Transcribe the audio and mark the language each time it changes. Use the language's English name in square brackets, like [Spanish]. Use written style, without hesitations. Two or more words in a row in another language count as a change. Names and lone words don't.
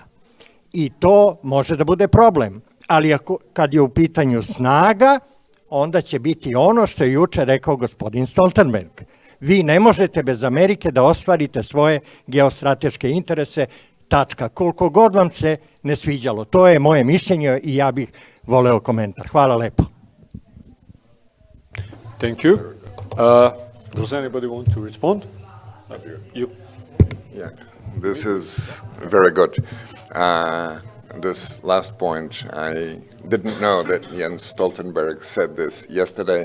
[Serbian] I to može da bude problem. Ali kad je u pitanju snaga, onda će biti ono što je juče rekao gospodin Stoltenberg. Vi ne možete bez Amerike da ostvarite svoje geostrateške interese, tačka. Koliko god vam se ne sviđalo. To je moje mišljenje i ja bih voleo komentar. Hvala lepo. [English] Thank you. Does anybody want to respond? You. Yeah, this is very good. This last point, I didn't know that Jens Stoltenberg said this yesterday.